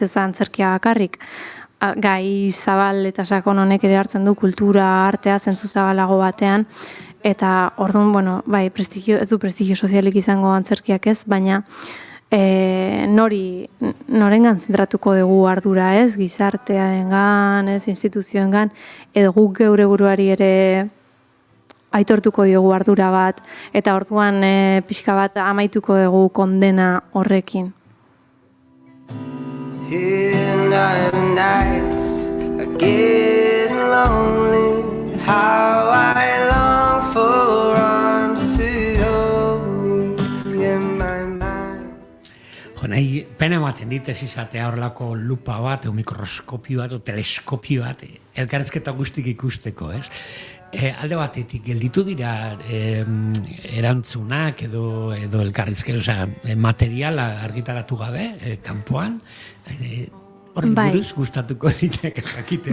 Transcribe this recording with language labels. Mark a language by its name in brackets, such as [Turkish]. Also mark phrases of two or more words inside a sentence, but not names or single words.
[Basque] Ez da antzerkia bakarrik. Gai zabal eta sakon honek ere hartzen du kultura, artea, zentzu zabalago batean, eta orduan, bueno, bai, ez du prestigio sozialik izango antzerkiak ez, baina norengan zentratuko dugu ardura ez, gizartearengan, ez, instituzioengan, edo guk geure buruari ere aitortuko diogu ardura bat, eta orduan pixka bat amaituko dugu kondena horrekin. [English] Here nights are getting lonely. How I long for arms to hold me in my mind. [Basque] Nahi, pena ematen dit ez izatea horrelako lupa bat, o mikroskopio bat, o teleskopio bat, elkarrezketa guztik ikusteko, ez? Alde batetik, gelditu dira erantzunak edo elkarrizketa, osea, materiala argitaratu gabe, kanpoan, horri buruz gustatuko ditek jakitea.